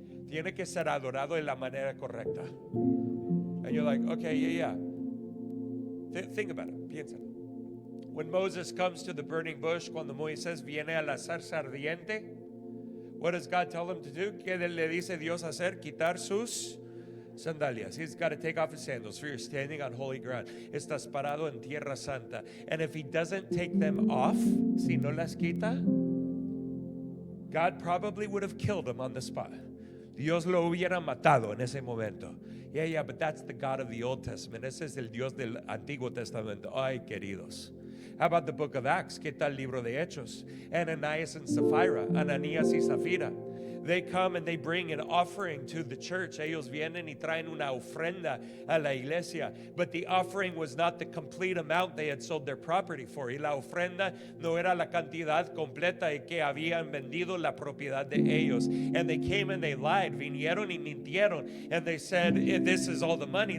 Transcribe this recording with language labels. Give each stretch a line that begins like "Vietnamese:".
Spanish: Tiene que ser adorado de la manera correcta.
English: And you're like, okay, yeah. Think about it.
Spanish: Piénsalo.
English: When Moses comes to the burning bush,
Spanish: cuando Moisés viene a la zarza ardiente,
English: what does God tell him to do?
Spanish: ¿Qué le dice Dios hacer? Quitar sus sandalias.
English: He's got to take off his sandals, for you're standing on holy ground.
Spanish: Estás parado en tierra santa.
English: And if he doesn't take them off,
Spanish: si no las quita,
English: God probably would have killed him on the spot.
Spanish: Dios lo hubiera matado en ese momento.
English: Yeah, but that's the God of the Old Testament.
Spanish: Ese es el Dios del Antiguo Testamento. Ay, queridos.
English: How about the book of Acts?
Spanish: ¿Qué tal el libro de Hechos?
English: Ananias and Sapphira, Ananías y Zafira. They come and they bring an offering to the church.
Spanish: Ellos vienen y traen una ofrenda a la iglesia.
English: But the offering was not the complete amount they had sold their property for.
Spanish: Y la ofrenda no era la cantidad completa de que habían vendido la propiedad de ellos.
English: And they came and they lied.
Spanish: Vinieron y mintieron.
English: And they said, this is all the money.